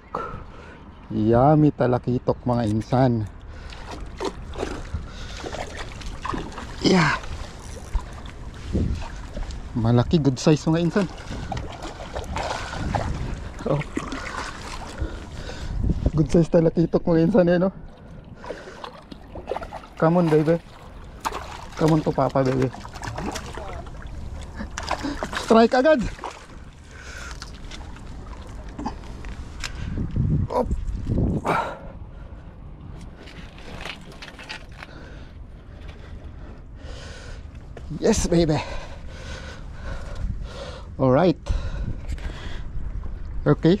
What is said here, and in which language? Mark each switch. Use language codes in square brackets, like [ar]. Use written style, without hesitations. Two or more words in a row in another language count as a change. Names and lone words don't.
[tl] Yummy talakitok mga insan. [en] Yeah. [tl] Malaki, [en] good size [tl] mga insan. Oh. [en] Good size [tl] talakitok mga insan eh, no? [en] Come on baby. Come on to papa baby. [tl] Strike agad. Op. [en] Yes baby. Alright. Okay.